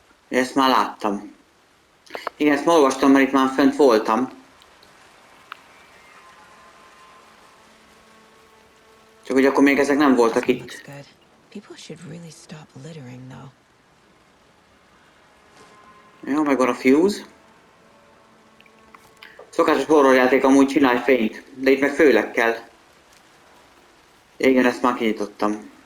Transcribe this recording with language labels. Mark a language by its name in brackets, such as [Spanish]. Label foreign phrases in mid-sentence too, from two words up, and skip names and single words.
[Hungarian] Ezt már láttam. Igen, ezt már olvastam, mert itt már fent voltam. Csak hogy akkor még ezek nem voltak [English] This one looks [Hungarian] itt. [English] good. People should really stop littering, though. [Hungarian] Jó, megvan a fuse. Szokásos horrorjáték amúgy csinálj fényt, de itt meg főleg kell. Igen, ezt már kinyitottam.